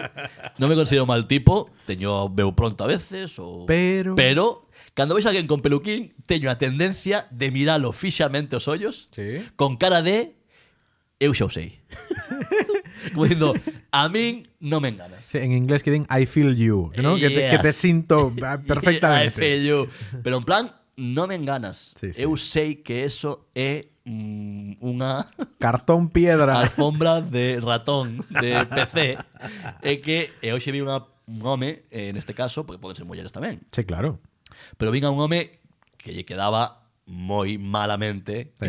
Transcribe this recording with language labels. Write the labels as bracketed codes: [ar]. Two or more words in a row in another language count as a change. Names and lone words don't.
[gl] Non me considero mal tipo, teño veu pronto a veces, Pero cando vexo alguén con peluquín, teño a tendencia de miralo fixamente os ollos, Sí. con cara de eu xa o sei. Como dicindo, a min non me enganas. Sí, en inglés que din [en] I feel you, [gl] ¿no? Que te [en] Yes. [gl] sinto [en] I [gl] perfectamente. [en] feel you. [gl] Pero en plan, non me enganas. Sí, sí. Eu sei que eso é unha [es] Cartón piedra. [gl] alfombra de ratón de PC e que hoxe vi un home, neste caso, porque poden ser mulleres tamén, Sí, claro. pero vin a un home que lle quedaba moi malamente, que